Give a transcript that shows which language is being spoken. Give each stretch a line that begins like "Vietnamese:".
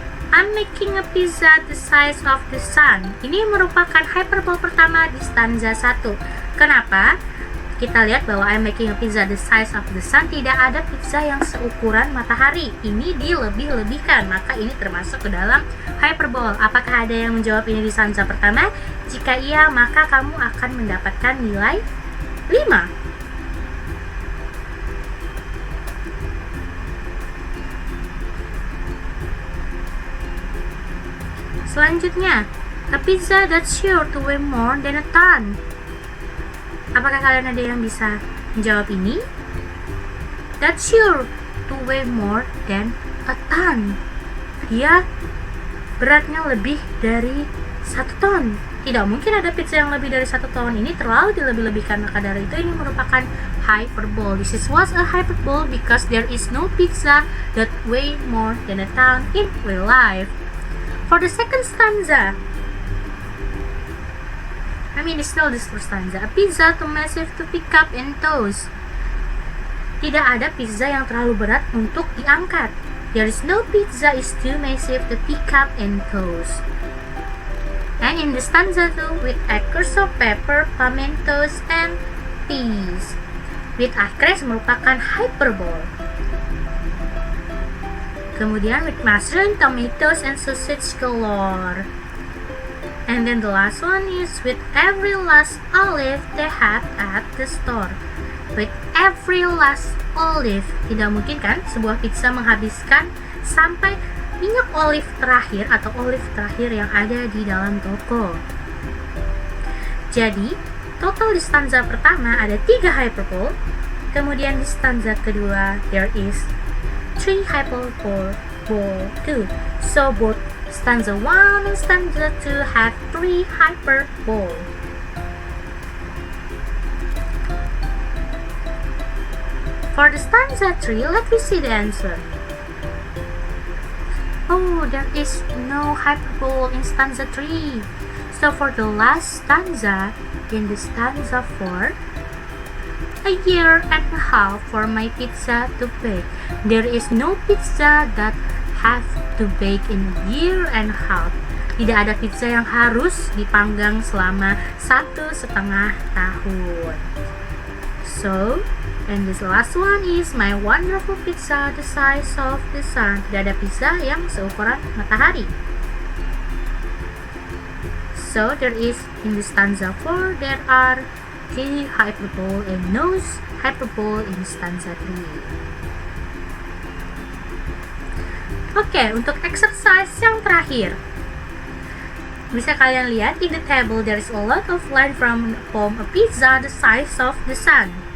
English: I'm making a pizza the size of the sun.
Indonesian: Ini merupakan hyperbole pertama di stanza 1. Kenapa? Kita lihat bahwa
English: I'm making a pizza the size of the sun,
Indonesian: tidak ada pizza yang seukuran matahari. Ini dilebih-lebihkan, maka ini termasuk ke dalam hyperbole. Apakah ada yang menjawab ini di stanza pertama? Jika iya, maka kamu akan mendapatkan nilai 5. Selanjutnya,
English: a pizza that's sure to weigh more than a ton.
Indonesian: Apakah kalian ada yang bisa menjawab ini?
English: That's sure to weigh more than a ton.
Indonesian: Dia beratnya lebih dari 1 ton. Tidak mungkin ada pizza yang lebih dari 1 ton. Ini terlalu dilebih-lebihkan, maka dari itu ini merupakan hyperbole.
English: This was a hyperbole because there is no pizza that weigh more than a ton in real life. For the second stanza, it's still this first stanza. A pizza too massive to pick up and toss.
Indonesian: Tidak ada pizza yang terlalu berat untuk diangkat.
English: There is no pizza is too massive to pick up and toss. And in the stanza 2, with acres of pepper, pimientos, and peas. With acres
Indonesian: merupakan hyperbole. Kemudian
English: with mushroom, tomatoes, and sausage galore. And then the last one is with every last olive they have at the store. With every last olive.
Indonesian: Tidak mungkin kan sebuah pizza menghabiskan sampai minyak olive terakhir atau olive terakhir yang ada di dalam toko. Jadi, total di stanza pertama ada 3 hyperbole. Kemudian di stanza kedua
English: there is 3 hyperbole too. So both stanza 1 and stanza 2 have 3 hyperbole. For the stanza 3, let me see the answer. Oh, there is no hyperbole in stanza 3. So for the last stanza, in the stanza 4, a year and a half for my pizza to bake. There is no pizza that have to bake in a year and a half.
Indonesian: Tidak ada pizza yang harus dipanggang selama 1,5 tahun.
English: So, and this last one is my wonderful pizza the size of the sun.
Indonesian: Tidak ada pizza yang seukuran matahari.
English: So, there is in the stanza 4, there are 3 hyperbole and no hyperbole in stanza 3.
Indonesian: Oke, untuk exercise yang terakhir, bisa kalian lihat
English: in the table there is a lot of line from the poem A Pizza the Size of the Sun.